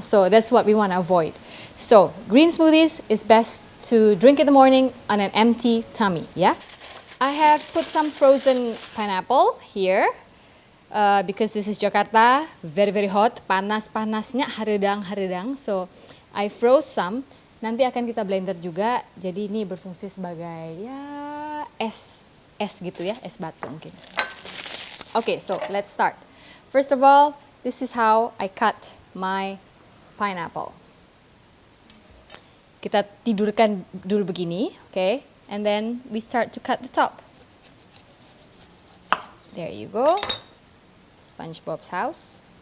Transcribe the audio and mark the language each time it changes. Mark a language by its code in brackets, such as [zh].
[en] So that's what we want to avoid. So green smoothies is best to drink in the morning on an empty tummy, yeah? I have put some frozen pineapple here because this is Jakarta, very very hot, [id] panas-panasnya haredang-haredang. [en] So I froze some. [id] Nanti akan kita blender juga, jadi ini berfungsi sebagai ya es gitu ya, es batu mungkin. [en] Okay, so let's start. First of all, this is how I cut my pineapple. [id] Kita tidurkan dulu begini, [en] okay? And then we start to cut the top. There you go. SpongeBob's house.